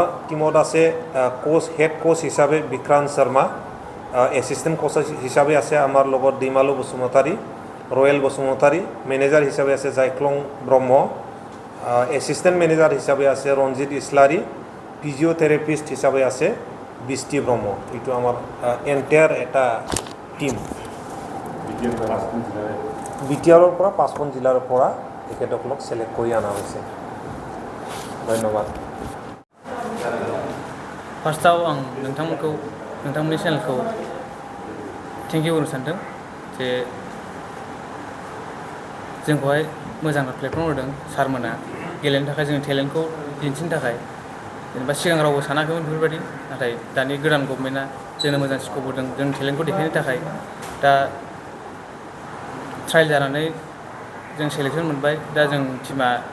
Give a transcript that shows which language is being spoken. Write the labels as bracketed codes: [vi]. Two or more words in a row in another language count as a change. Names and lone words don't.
[as] টীমত আছে কোচ [en] head coach [as] হিচাবে বিক্ৰান্ত শৰ্মা [en] assistant coach [as] হিচাবে আছে আমাৰ লগত দৈমালু বসুমতাৰী ৰয়েল বসুমতাৰী মেনেজাৰ হিচাবে আছে জায়খ্লং ব্ৰহ্ম [en] assistant manager [as] হিচাবে আছে ৰঞ্জিত ইছলাৰী ফিজিঅথেৰাপিষ্ট হিচাবে আছে বিষ্টী ব্ৰহ্ম এটু আমাৰ এণ্টায়াৰ এটা টীম বিটিআৰৰ পৰা ৫খন জিলাৰ পৰা তেখেতসকলক সিলেক্ট কৰি আনা হৈছে ধন্যবাদ [brx] फार्स्टआव आं नोंथांमोननि चेनेलखौ [en] thank you [brx] होनो सानदों जे जोंखौहाय मोजां प्लेटफर्म होदों सारमोना गेलेनो थाखाय जोंनि टेलेन्टखौ दिन्थिनो थाखाय जेनेबा सिगां रावबो सानाखैमोन बेफोरबायदि नाथाय दानि गोदान गभर्नमेन्टआ जोंनो मोजां स्कप होदों जोंनि टेलेन्टखौ देखायनो थाखाय दा ट्रायल जानानै जों सेलेक्सन मोनबाय दा जों टिमा